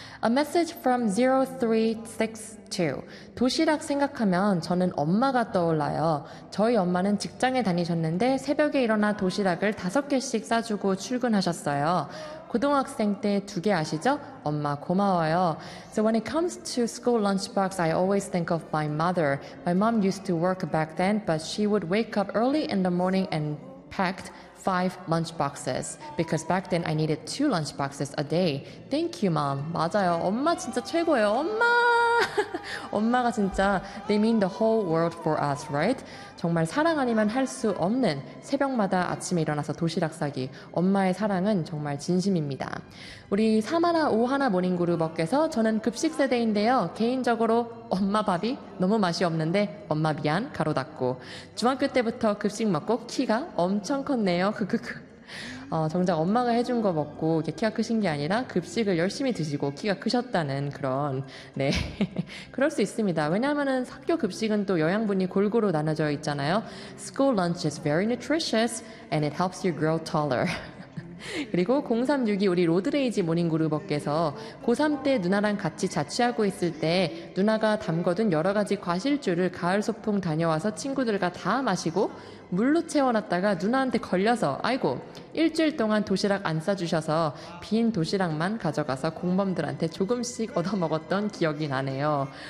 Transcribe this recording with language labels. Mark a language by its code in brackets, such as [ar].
[en] A message from 0362. [ko] 도시락 생각하면 저는 엄마가 떠올라요. 저희 엄마는 직장에 다니셨는데 새벽에 일어나 도시락을 5개씩 싸주고 출근하셨어요. 고등학생 때 두 개 아시죠? 엄마 고마워요. [en] So when it comes to school lunchbox, I always think of my mother. My mom used to work back then, but she would wake up early in the morning and packed 5 lunchboxes. Because back then I needed 2 lunchboxes a day. Thank you, mom. [ko] 맞아요. 엄마 진짜 최고예요. 엄마! 엄마가 진짜 [en] they mean the whole world for us, right? [ko] 정말 사랑 아니면 할 수 없는 새벽마다 아침에 일어나서 도시락 싸기. 엄마의 사랑은 정말 진심입니다. 우리 사마나 오하나 모닝 그룹업께서 저는 급식 세대인데요. 개인적으로 엄마 밥이 너무 맛이 없는데 엄마 미안 가로 닫고 중학교 때부터 급식 먹고 키가 엄청 컸네요. 크크크. 정작 엄마가 해준 거 먹고 이게 키가 크신 게 아니라 급식을 열심히 드시고 키가 크셨다는 그런 네 그럴 수 있습니다. 왜냐하면은 학교 급식은 또 영양분이 골고루 나눠져 있잖아요. [en] School lunch is very nutritious and it helps you grow taller. [ko] 그리고 0362 우리 로드레이지 모닝그룹업께서 고3 때 누나랑 같이 자취하고 있을 때 누나가 담궈둔 여러 가지 과실주를 가을 소풍 다녀와서 친구들과 다 마시고 물로 채워놨다가 누나한테 걸려서 아이고 일주일 동안 도시락 안 싸주셔서 빈 도시락만 가져가서 공범들한테 조금씩 얻어먹었던 기억이 나네요.